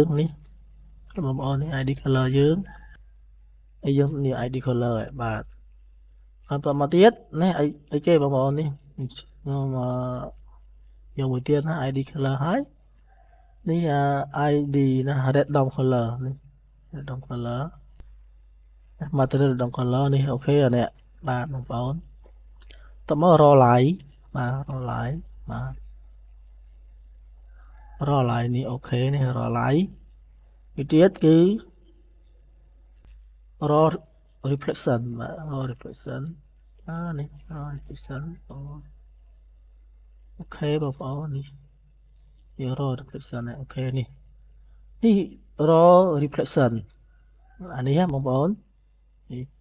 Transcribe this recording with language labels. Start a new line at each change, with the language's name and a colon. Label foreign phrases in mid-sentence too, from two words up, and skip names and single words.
Khmer: នេះបងប្អូននេះ
English: ID color
Khmer: យើងហើយយើងនេះ
English: ID color
Khmer: បាទហើយបន្តមកទៀតនេះអីគេបងប្អូននេះខ្ញុំយកមួយទៀតណា
English: ID color
Khmer: ហើយនេះ ID ណា
English: random color
Khmer: នេះ
English: random color material random color
Khmer: នេះអូខេអានេះបាទបងប្អូនតមក
English: raw line
Khmer: បាទ
English: raw line
Khmer: បាទ
English: raw line
Khmer: នេះអូខេនេះ
English: raw line
Khmer: មួយទៀតគឺ
English: raw reflection
Khmer: បាទ
English: raw reflection
Khmer: នេះ
English: raw reflection
Khmer: អូខេបងប្អូននេះយក
English: raw reflection
Khmer: អូខេនេះ
English: raw reflection
Khmer: អានេះបងប្អូននេះ